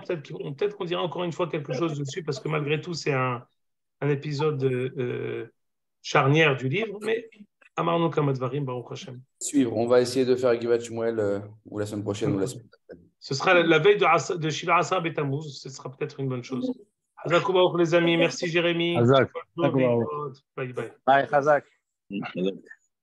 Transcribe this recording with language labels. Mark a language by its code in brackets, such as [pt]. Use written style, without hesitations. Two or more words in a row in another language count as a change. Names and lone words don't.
[fr] Peut-être qu'on dira encore une fois quelque chose dessus, parce que malgré tout, c'est un épisode charnière du livre, mais [he] אמרנו כמה דברים, ברוך השם. [fr] Suivre, on va essayer de faire Givat Shmuel ou la semaine prochaine ou la semaine prochaine. Ce sera la veille de [he] שבעה עשר בתמוז, [fr] ce sera peut-être une bonne chose. [he] חזק וברוך [fr] les amis, merci Jérémy. Hazak. [en] Bye bye. Bye, Hazak.